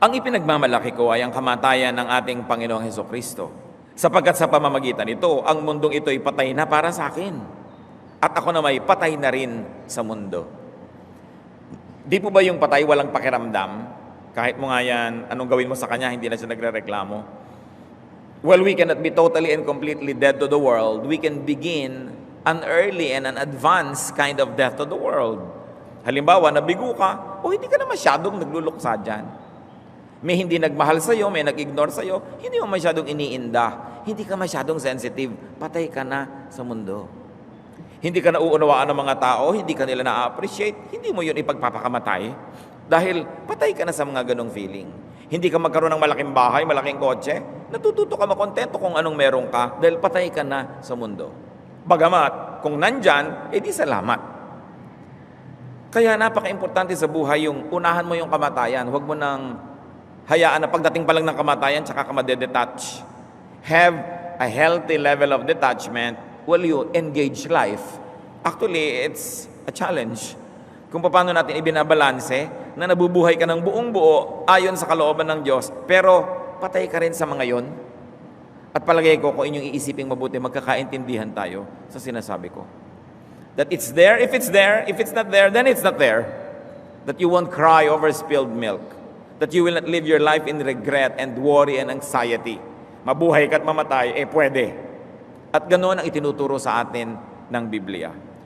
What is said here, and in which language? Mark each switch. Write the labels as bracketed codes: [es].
[tl] Ang ipinagmamalaki ko ay ang kamatayan ng ating Panginoong Hesukristo. Sapagkat sa pamamagitan nito, ang mundong ito ay patay na para sa akin. At ako na may patay na rin sa mundo. Di po ba yung patay walang pakiramdam? Kahit mo nga yan, anong gawin mo sa kanya, hindi na siya nagre-reklamo. [en] Well, we cannot be totally and completely dead to the world. We can begin an early and an advanced kind of death to the world. [tl] Halimbawa, nabigo ka, o hindi ka na masyadong nagluluksa dyan. May hindi nagmahal sa'yo, may nag-ignore sa'yo, hindi mo masyadong iniinda, hindi ka masyadong sensitive, patay ka na sa mundo. Hindi ka nauunawaan ng mga tao, hindi ka nila na-appreciate, hindi mo yun ipagpapakamatay dahil patay ka na sa mga ganong feeling. Hindi ka magkaroon ng malaking bahay, malaking kotse, natututo ka makontento kung anong meron ka dahil patay ka na sa mundo. Bagamat, kung nandyan, edi salamat. Kaya napaka-importante sa buhay yung unahan mo yung kamatayan, huwag mo nang hayaan na pagdating pa lang ng kamatayan, tsaka ka madedetach. [en] Have a healthy level of detachment while you engage life. Actually, it's a challenge. [tl] Kung paano natin ibinabalanse na nabubuhay ka ng buong buo ayon sa kalooban ng Diyos, pero patay ka rin sa mga yon. At palagay ko, kung inyong iisiping mabuti, magkakaintindihan tayo sa sinasabi ko. [en] That it's there, if it's not there, then it's not there. That you won't cry over spilled milk. That you will not live your life in regret and worry and anxiety. [tl] Mabuhay ka at mamatay, pwede. At ganoon ang itinuturo sa atin ng Biblia.